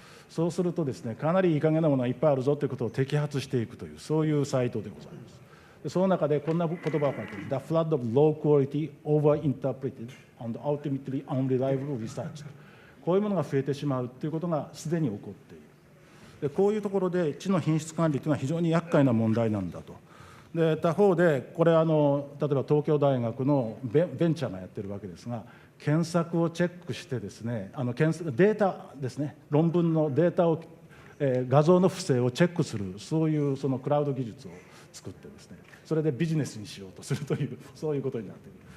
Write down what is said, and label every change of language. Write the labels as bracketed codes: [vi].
[ja] そうするとですね、かなりいい加減なものがいっぱいあるぞということを摘発していくという、そういうサイトでございます。でその中でこんな言葉を書いている。 [en] The flood of low quality, over-interpreted, and ultimately unreliable research。 [ja] こういうものが増えてしまうということがすでに起こっている。でこういうところで知の品質管理というのは非常に厄介な問題なんだと。で他方でこれ例えば東京大学のベンチャーがやってるわけですが、検索をチェックしてですね、データですね、論文のデータを、画像の不正をチェックする、そういうそのクラウド技術を作ってですね、それでビジネスにしようとするという、そういうことになっている。